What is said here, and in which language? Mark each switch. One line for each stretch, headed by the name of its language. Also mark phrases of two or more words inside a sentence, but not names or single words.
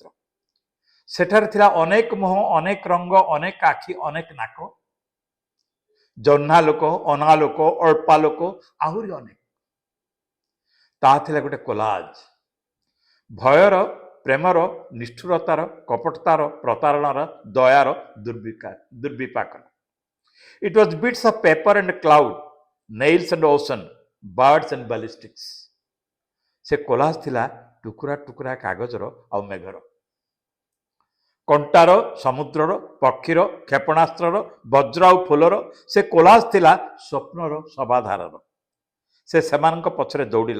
Odia: ସେଠାରେ ଥିଲା ଅନେକ ମୁହଁ, ଅନେକ ରଙ୍ଗ, ଅନେକ ଆଖି, ଅନେକ ନାକ, ଜହ୍ନା ଲୋକ, ଅନା ଲୋକ, ଅଳ୍ପା ଲୋକ, ଆହୁରି ଅନେକ। ତାହା ଥିଲା ଗୋଟେ କୋଲାଜ। ଭୟର, ପ୍ରେମର, ନିଷ୍ଠୁରତାର, କପଟତାର, ପ୍ରତାରଣାର, ଦୟାର ଦୁର୍ବିପାକ।
English: It was bits of paper and cloud, nails and ocean, birds and ballistics.
Odia: ସେ କୋଲାଜ ଥିଲା ଟୁକୁରା ଟୁକୁରା କାଗଜର ଆଉ ମେଘର, କଣ୍ଟାର, ସମୁଦ୍ରର, ପକ୍ଷୀର, କ୍ଷେପଣାସ୍ତ୍ରର, ବଜ୍ର ଆଉ ଫୁଲର। ସେ କୋଲାଜ ଥିଲା ସ୍ୱପ୍ନର, ସବାଧାରର। ସେ ସେମାନଙ୍କ ପଛରେ ଦୌଡ଼ିଲା।